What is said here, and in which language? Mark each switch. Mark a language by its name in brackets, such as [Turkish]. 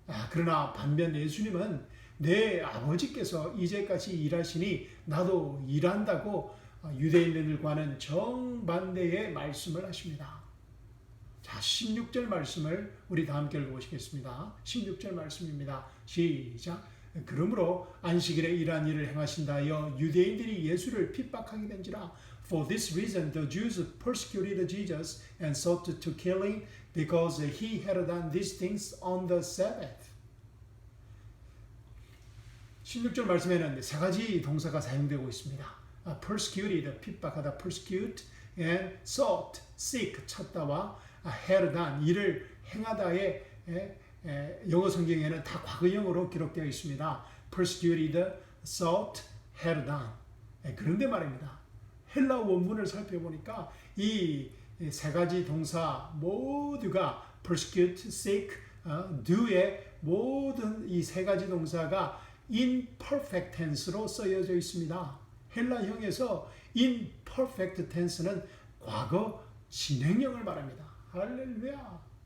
[Korean] 그러나 반면 예수님은 내 아버지께서 이제까지 일하시니 나도 일한다고 유대인들과는 정반대의 말씀을 하십니다. 자, 16절 말씀을 우리 다 함께 읽어보시겠습니다. 16절 말씀입니다. 시작. 그러므로 안식일에 이러한 일을 행하신다 하여 유대인들이 예수를 핍박하게 된지라. [English] For this reason the Jews persecuted Jesus and sought to kill him because he had done these things on the Sabbath. [Korean] 16절 말씀에는 세 가지 동사가 사용되고 있습니다. persecuted, 핍박하다, persecute, and sought, seek, 찾다와 had done, 일을 행하다의 영어 성경에는 다 과거형으로 기록되어 있습니다. [English] persecuted, sought, had done. [Korean] 그런데 말입니다. 헬라 원문을 살펴보니까 이 세 가지 동사 모두가 persecute, seek, do의 모든 이 세 가지 동사가 imperfect tense로 쓰여져 있습니다. 헬라형에서 imperfect tense는 과거 진행형을 말합니다. 할렐루야.